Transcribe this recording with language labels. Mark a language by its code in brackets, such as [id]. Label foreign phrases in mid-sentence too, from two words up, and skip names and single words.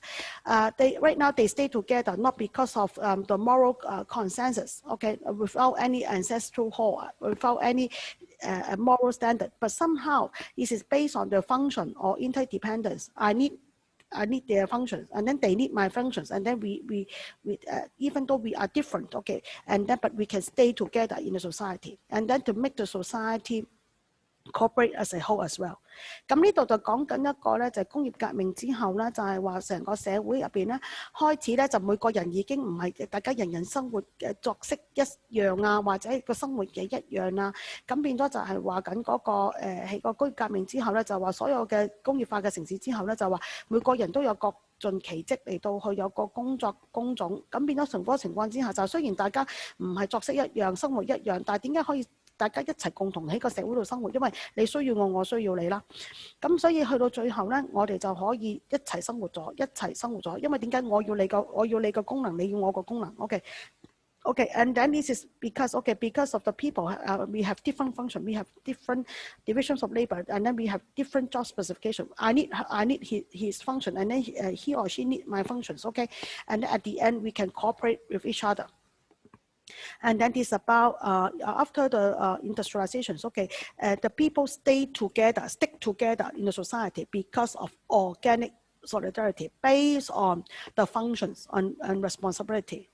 [en] Right now they stay together not because of the moral consensus, okay, without any ancestral hold, without any moral standard, but somehow it is based on the function or interdependence. I need their functions, and then they need my functions, and then we even though we are different, okay, and then but we can stay together in the society, and then to make the society corporate as a whole as well。 [yue] 咁呢度就講緊一個咧，就係工業革命之後咧，就係話成個社會入邊咧，開始咧就每個人已經唔係大家人人生活嘅作息一樣啊，或者個生活嘅一樣啊，咁變咗就係話緊嗰個喺個工業革命之後咧，就話所有嘅工業化嘅城市之後咧，就話每個人都有各盡其職嚟到去有個工作工種，咁變咗成個情況之下，就雖然大家唔係作息一樣，生活一樣，但係點解可以大家一齊共同喺個社會度生活？因為你需要我，我需要你啦。咁所以去到最後咧，我哋就可以一齊生活咗，一齊生活咗。因為點解我要你個功能，你要我個功能 [en] ？OK， and then this is because of the people, we have different function, we have different divisions of labor, and then we have different job specification. I need his function, and then he or she need my functions. Okay, and at the end we can cooperate with each other. And then it's about after the industrializations, okay, the people stick together in the society because of organic solidarity based on the functions and responsibility.